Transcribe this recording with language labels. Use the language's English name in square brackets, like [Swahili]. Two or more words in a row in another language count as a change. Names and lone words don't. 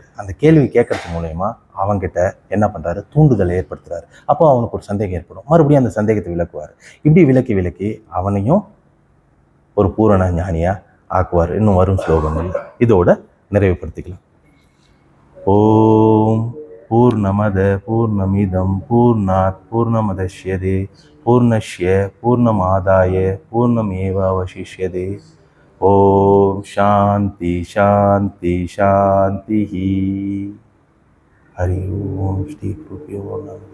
[Tamil] அந்த கேள்வி கேட்கறது மூலயமா அவங்ககிட்ட என்ன பண்ணுறாரு, தூண்டுதலை ஏற்படுத்துகிறாரு. அப்போ அவனுக்கு ஒரு சந்தேகம் ஏற்படும், மறுபடியும் அந்த சந்தேகத்தை விளக்குவார். இப்படி விளக்கி அவனையும் ஒரு பூரண ஞானியாக ஆக்குவார். இன்னும் வரும் ஸ்லோகங்கள் இதோட நிறைவுபடுத்திக்கலாம். [Sanskrit] ॐ पूर्णमदः पूर्णमिदं पूर्णात् पूर्णमुदच्यते पूर्णस्य पूर्णमादाय पूर्णमेवावशिष्यते. ॐ शान्ति शान्ति शान्ति. हरि ॐ श्री गुरुभ्यो नमः.